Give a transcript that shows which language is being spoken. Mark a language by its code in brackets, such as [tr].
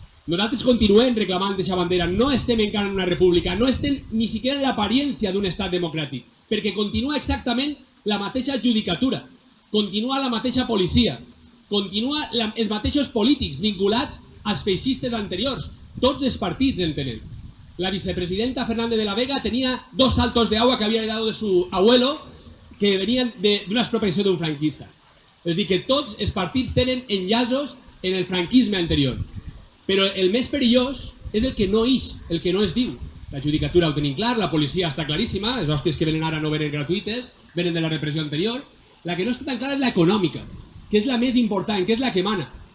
[ca] Nosaltres continuem reclamant aquesta bandera, no estem encara en una república, no estem ni siquiera en l'apariència d'un estat democràtic, perquè continua exactament la mateixa judicatura, continua la mateixa policia, continua els mateixos polítics vinculats als feixistes anteriors, tots els partits en tenen. [es] La vicepresidenta Fernández de la Vega tenia 2 saltos de agua que había heredado de su abuelo que venían de [ca] una expropiació d'un franquista. És a dir, que tots els partits tenen enllaços en el franquisme anterior. Però el més perillós és el que no ix, el que no es diu. La judicatura ho tenim clar, la policia està claríssima, les hòsties que venen ara no venen gratuïtes, venen de la repressió anterior. La que no està tan clara és l'econòmica, que és la més important, que és la que mana.